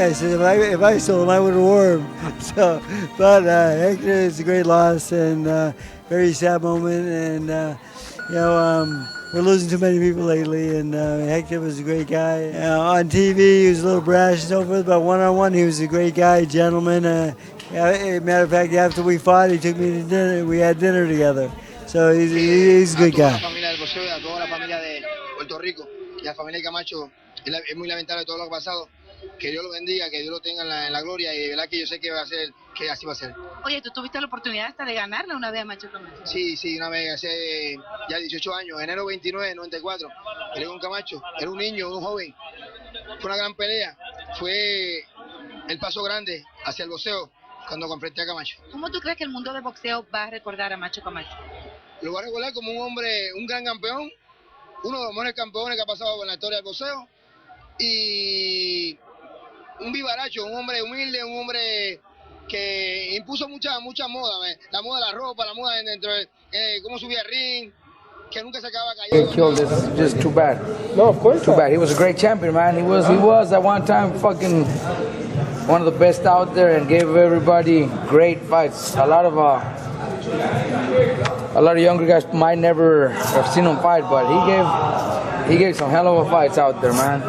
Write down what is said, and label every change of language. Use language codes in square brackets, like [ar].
[en] I said, if I stole them, I would have worn them. So, but Hector is a great loss and very sad moment. And you know, we're losing too many people lately. And Hector was a great guy. On TV, he was a little brash and so forth, but one-on-one, he was a great guy, gentleman. Matter of fact, after we fought, he took me to dinner. We had dinner together. So he's a good guy. [es] A toda la familia del boxeo, a toda la familia de Puerto Rico y a la familia de Camacho, es muy lamentable todo lo que ha pasado. Que Dios lo bendiga, que Dios lo tenga en la gloria y de verdad que yo sé que va a ser, que así va a ser. Oye, ¿tú tuviste la oportunidad hasta de ganarle una vez a Macho Camacho? Sí, una vez, hace ya 18 años, enero 29 de 94, peleé con Camacho, era un niño, un joven. Fue una gran pelea, fue el paso grande hacia el boxeo cuando confronté a Camacho. ¿Cómo tú crees que el mundo del boxeo va a recordar a Macho Camacho? Lo va a recordar como un hombre, un gran campeón, uno de los mejores campeones que ha pasado en la historia del boxeo y un vivaracho, un hombre humilde, un hombre que impuso mucha moda, la moda de la ropa, la moda dentro de cómo subía al ring, que nunca se acababa callado. [en] Get killed is just too bad. No, of course. Too bad. He was a great champion, man. He was at one time fucking one of the best out there and gave everybody great fights. A lot of younger guys might never have seen him fight, but he gave some hell of a fights out there, man.